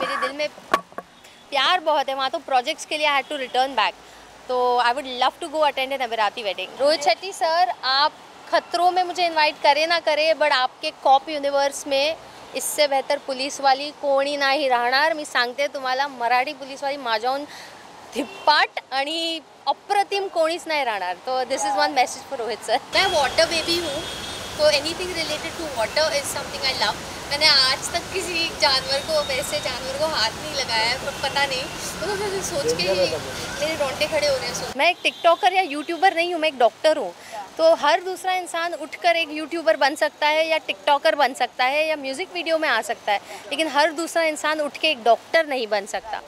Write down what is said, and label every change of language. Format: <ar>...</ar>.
<hi>मेरे दिल में प्यार बहुत है वहाँ।</hi> <en>तो प्रोजेक्ट्स के लिए I had to return back, तो I would love to go attend an Emirati wedding.</en> <hi>Rohit Shetty sir, आप खतरों में मुझे इनवाइट करे ना करे, बट आपके कॉप यूनिवर्स में इससे बेहतर पुलिस वाली</hi> <mr>कोणी नाही राहणार। मी सांगते तुम्हाला, मराठी पुलिस वाली माझ्याहून धिप्पाट आणि अप्रतिम कोणीच नाही राहणार।</mr> <en>तो this is one message for Rohit sir.</en> <hi>मैं वाटर बेबी हूँ,</hi> <en>तो anything related to water is something I love.</en> <hi>मैंने आज तक किसी जानवर को, वैसे जानवर को हाथ नहीं लगाया है, पर पता नहीं, तो मैं सोच के ही मेरे रोंगटे खड़े हो रहे हैं। मैं एक टिकटॉकर या यूट्यूबर नहीं हूँ, मैं एक डॉक्टर हूँ। तो हर दूसरा इंसान उठकर एक यूट्यूबर बन सकता है या टिकटॉकर बन सकता है या म्यूज़िक वीडियो में आ सकता है, लेकिन हर दूसरा इंसान उठ के एक डॉक्टर नहीं बन सकता।</hi>